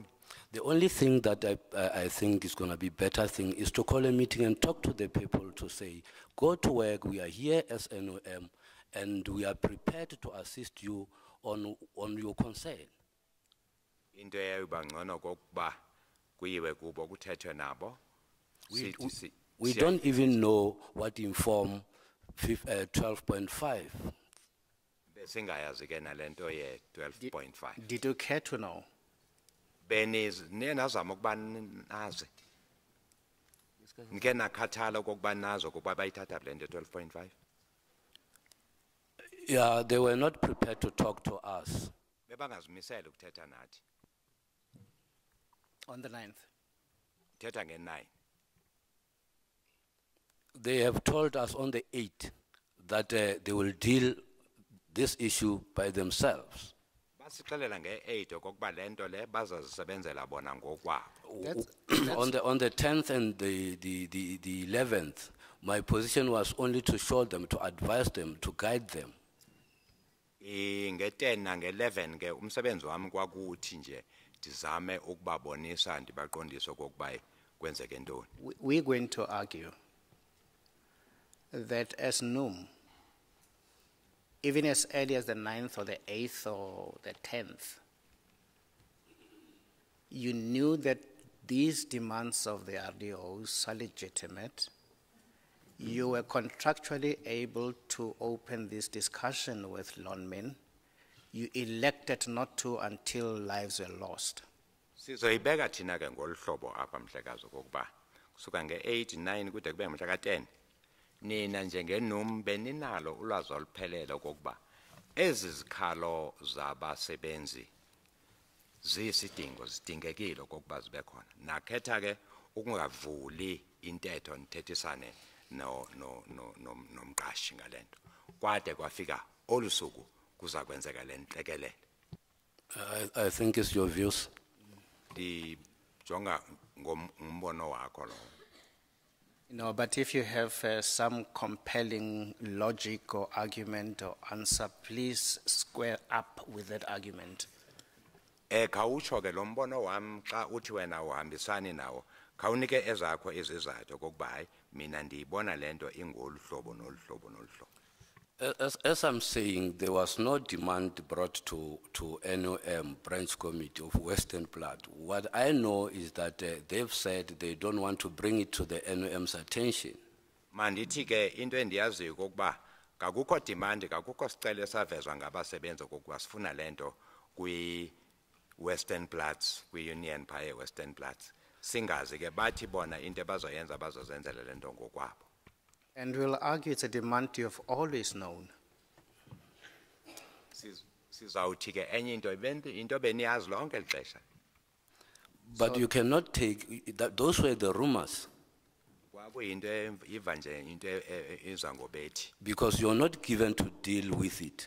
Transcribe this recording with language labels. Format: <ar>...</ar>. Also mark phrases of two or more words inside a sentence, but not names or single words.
<en>The only thing that I think is going to be better thing is to call a meeting and talk to the people to say, go to work, we are here as NOM, and we are prepared to assist you on your concern.</en> <xh>Into eyayiba ngcono kokuba kuyiwe kubo kuthethwe nabo.</xh> <en>We don't even know what inform 12.5.</en> <xh>Besingayazi ke nalento ye 12.5.</xh> <en>Did you care to know?</en> <xh>Niye nazama ukuba nazi. Nike nakhathala okokuba nazo kokuba bayithatha le nto 12.5.</xh> <en>Yeah, they were not prepared to talk to us.</en> <xh>Bebangazimisela ukuthetha nathi.</xh> <en>On the 9th.</en> <xh>Thetha nge-9.</xh> <en>They have told us on the 8th that they will deal this issue by themselves.</en> <xh>Basixelela nge-8 okokuba le nto le bazazisebenzela bona ngokwabo.</xh> <en>On the 10th and the 11th, my position was only to show them, to advise them, to guide them.</en> <xh>Nge-10 nange-11 ke umsebenzi wami kwakuthi nje ndizame ukubabonisa ndibaqondise okokuba kwenzeke ntoni.</xh> <en>We're going to argue that as NUM, even as early as the 9th or the 8th or the 10th, you knew that these demands of the RDOs are legitimate you were contractually able to open this discussion with Lonmin. You elected not to until lives were lost.</en> <xh>Sizoyibeka thina ke ngolu hlobo apha Mhlekazi okokuba kusuka nge-8 9 kude kube mhla ka-10 nina njengenum beninalo ulwazi oluphelele okokuba ezi zikhalo zabasebenzi ziyisidingo zidingekile okokuba zibe khona. Nakhetha ke ukungavuli intetho nithethisane nomqashi ngale nto kwade kwafika olu suku kuza kwenzeka le ntlekelele.</xh> <en>I think it's your views.</en> <xh>Ndijonga ngombono wakho lo.</xh> <en>No, but if you have some compelling logic or argument or answer, please square up with that argument.</en> <xh>Khawutsho ke lo mbono wam xa uthi wena uhambisani nawo khawunike ezakho izizathu okokuba hayi mina ndiyibona le nto ingolu hlobo nolu hlobo nolu hlobo.</xh> <en>As I'm saying, there was no demand brought to NOM branch committee of Western Blood. What I know is that they've said they don't want to bring it to the NOM's attention.</en> <xh>Mandithi ke into endiyaziyo okokuba kakukho demand kakukho sicelo esavezwa ngabasebenzi okokuba sifuna le nto kwi-Western Bloods, kwi-union phaya Western Bloods. Singazi ke bathi bona into bazoyenza bazozenzela le nto ngokwabo.</xh> <en>And we'll argue it's a demand you have always known.</en> <xh>Sizawuthi ke enye into beniyazi lonke eli xesha.</xh> <en>But you cannot take, those were the rumors.</en> <xh>Kwakuyinto iva nje into iza ngobethi.</xh> <en>Because you're not given to deal with it.</en>